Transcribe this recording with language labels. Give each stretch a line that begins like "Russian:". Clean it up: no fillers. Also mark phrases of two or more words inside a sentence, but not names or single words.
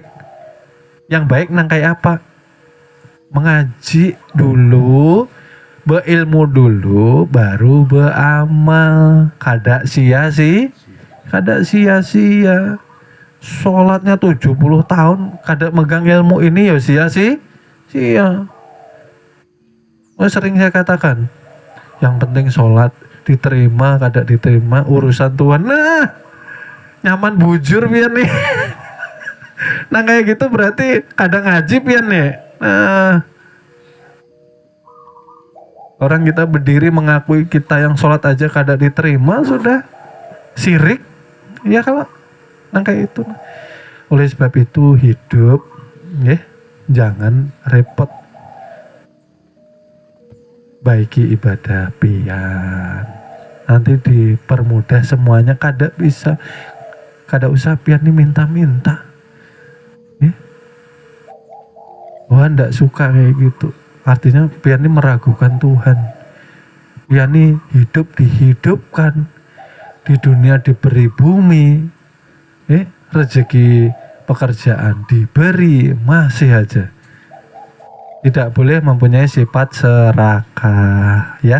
Indonesian: Yang baik nang kayak apa? Mengaji dulu, berilmu dulu, baru beramal.
Banjar: Kada sia-sia. Sholatnya 70 tahun, kada megang ilmu ini ya sia-sia.
Indonesian: Sering saya katakan, yang penting sholat,
Banjar: diterima kada diterima urusan Tuhan. Nah, nyaman bujur pian nih. Nah kayak gitu berarti kadang ngaji pian nih. Nah, orang kita berdiri mengakui kita yang sholat aja kada diterima, sudah syirik.
Indonesian: Ya kalau nah kayak itu. Oleh sebab itu hidup, jangan repot.
Banjar: Baiki ibadah pian, nanti dipermudah semuanya. Kada bisa, kada usah pian nih minta-minta.
Indonesian: Tuhan ndak suka kayak gitu. Artinya pian ini meragukan Tuhan. Pian ini hidup dihidupkan, di dunia diberi bumi, rezeki pekerjaan diberi, masih aja tidak boleh mempunyai sifat serakah, ya.